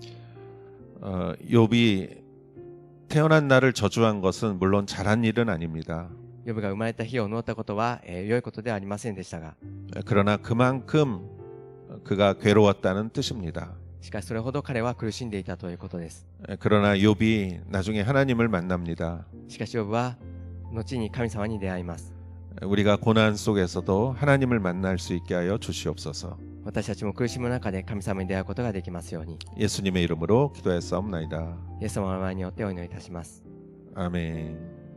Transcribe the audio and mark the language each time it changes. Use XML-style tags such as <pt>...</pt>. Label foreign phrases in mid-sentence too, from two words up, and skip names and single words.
<ko>욥이 태어난 날을 저주한 것은 물론 잘한 일은 아닙니다.</ko> <ja>ヨブが生まれた日を呪ったことは良いことではありませんでしたが、</ja> <ko>그러나 그만큼 그가 괴로웠다는 뜻입니다.</ko> <ja>しかしそれほど彼は苦しんでいたということです。</ja> <ko>그러나 욥이 나중에 하나님을 만납니다.</ko> <ja>しかしヨブは後に神様に出会います。</ja> <ko>우리가 고난 속에서도 하나님을 만날 수 있게 하여 주시옵소서.</ko> <ja>私たちも苦しむ中で神様に出会うことができますように、</ja> <ko>예수님의 이름으로 기도했사옵나이다.</ko> <ja>イエス様の名前によってお祈りいたします。</ja> <ko>아멘.</ko>